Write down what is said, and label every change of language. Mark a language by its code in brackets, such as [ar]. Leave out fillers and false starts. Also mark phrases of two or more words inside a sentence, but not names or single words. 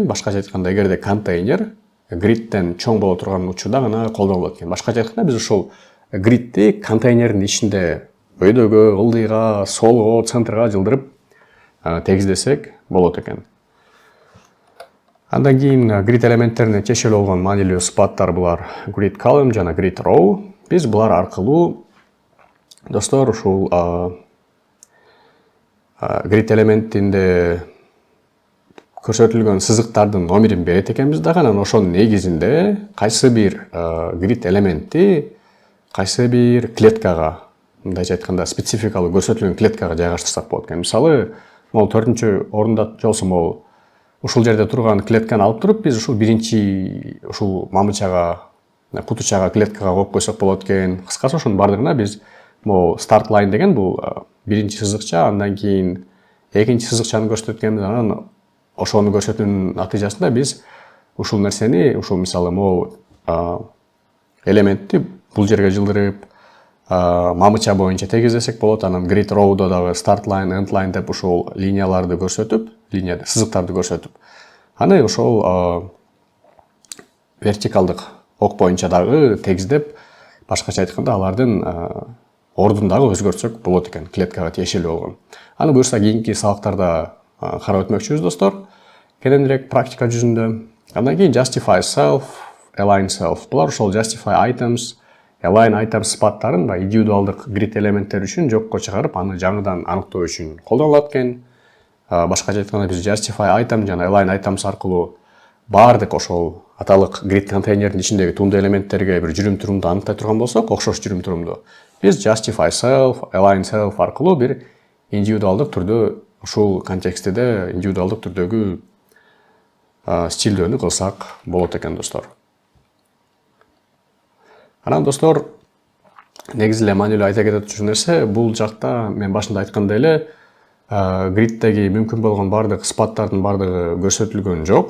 [ky] Башкача айтканда эгерде контейнер gridтен чоң боло турган учурда гана колдонулат экен. Башкача айтканда биз ошол gridти контейнердин ичинде өйдөгө, ылдыйга, солго, центрга жылдырып тегиздесек болот экен. Андан кийин grid элементтерине тиешелүү болгон маанилүү сыпаттар булар [en] grid column [ky] жана [en] grid row. [ky] Биз булар аркылуу достор ушул grid элементинде көрсөтүлгөн сызыктардын номерин берет экенбиз дагы, анан ошонун негизинде кайсы бир grid элементи кайсы бир клеткага, мындайча айтканда спецификалуу көрсөтүлгөн клеткага жайгаштырсак болот экен. Мисалы, могул 4-чү орунда же болбосо могул ушул жерде турган клетканы алып туруп, биз ушул биринчи ушул мамычага, кутучага, клеткага коюп койсок болот экен. Кыскасы ошонун баардыгына биз могул [en] start line [ky] деген бул биринчи сызыкча, андан кийин экинчи сызыкчаны көрсөтөт экенбиз, анан ошону көрсөтүүнүн натыйжасында биз ушул нерсени, ушул мисалы могул элементти бул жерге жылдырып, мамыча боюнча тегиздесек болот. Анан [en] grid row'да [ky] дагы [en] start line, end line [ky] деп ушул линияларды көрсөтүп, сызыктарды көрсөтүп, аны ошол вертикалдык ок боюнча дагы тегиздеп башкача айтканда алардын ордундагы өзгөртсөк болот экен, клеткага тиешелүү болгон. Аны буюрса кийинки сабактарда карап өтмөкчүбүз достор. Кененирээк практика жүзүндө. Андан кийин [en] justify self, align self. [ky] Булар ошол [en] justify items, align items [ky] сыпаттарын индивидуалдык grid элементтер үчүн жокко чыгарып, аны жаңыдан аныктоо үчүн колдонулат экен. Башкача айтканда биз [en] justify item [ky] жана [en] align items [ky] аркылуу баардык ошол аталык grid контейнердин ичиндеги туунду элементтерге бир жүрүм турумду аныктай турган болсок, окшош жүрүм турумду, биз [en] justify self, align self [ky] аркылуу бир индивидуалдык түрдө ушул контекстте индивидуалдык түрдөгү стилдөөнү кылсак болот экен достор. Анан достор, негизи эле маанилүү айта кетчү нерсе, бул жакта мен башында айткандай эле гриддеги мүмкүн болгон баардык сыпаттардын баардыгы көрсөтүлгөн жок.